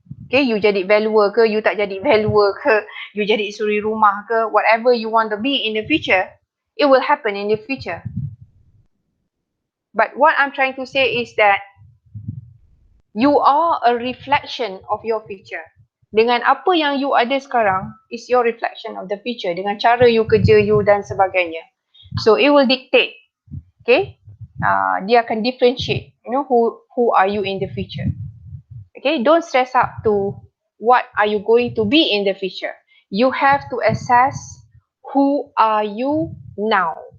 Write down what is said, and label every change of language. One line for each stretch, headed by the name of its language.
English: Okay,
Malay: you jadi valuer ke, you tak jadi valuer ke, you jadi suri rumah ke,
English: whatever you want to be in the future, it will happen in the future. But what I'm trying to say is that you are a reflection of your future.
Malay: Dengan apa yang you ada sekarang
English: is your reflection of the future,
Malay: dengan cara you kerja you dan sebagainya.
English: So it will dictate, okay,
Malay: dia akan
English: differentiate, who are you in the future. Okay, don't stress up to what are you going to be in the future. You have to assess who are you now.